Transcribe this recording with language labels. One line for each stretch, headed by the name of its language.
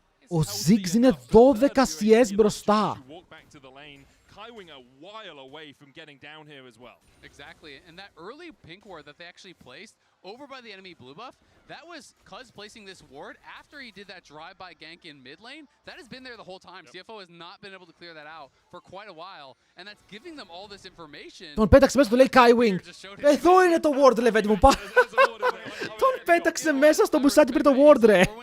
Greek: Ο Ziggs είναι 12 CS μπροστά.
English: Kaiwing a while away from getting down here as well. Exactly, and that early pink ward that they actually placed over by the enemy blue buff, that was Cuz placing this ward after he did that drive-by gank in mid lane. That has been there the whole time. CFO has not been able to clear that out for quite a while, and that's giving them all this information.
Greek: Τον πέταξε μέσα, του λέει Kaiwing. Εδώ είναι το ward, λέει, μου. Τον πέταξε μέσα στο μπουσάκι πριν το ward, ρε.